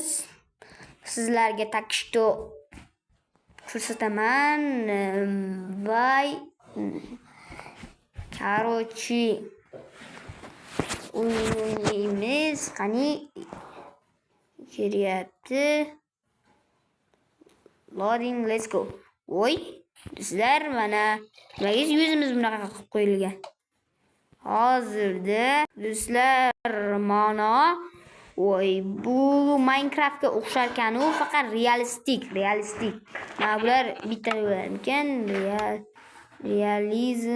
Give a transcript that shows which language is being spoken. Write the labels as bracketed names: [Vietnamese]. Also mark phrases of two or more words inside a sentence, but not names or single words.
[Uzbek] Sizlarga [Russian] так что [Uzbek] ko'rsataman. Voy. Короче, o'ynaymiz. Qani kiryapti. [English] Loading, let's go. [Uzbek] Voy, sizlar mana nimaga yuzimiz bunaqa qilib qo'yilgan? Hozirda do'stlar mana voy, bu Minecraftga o'xshar ekan, u faqat realistik. Mana bular bitta bo'larkan, realizm.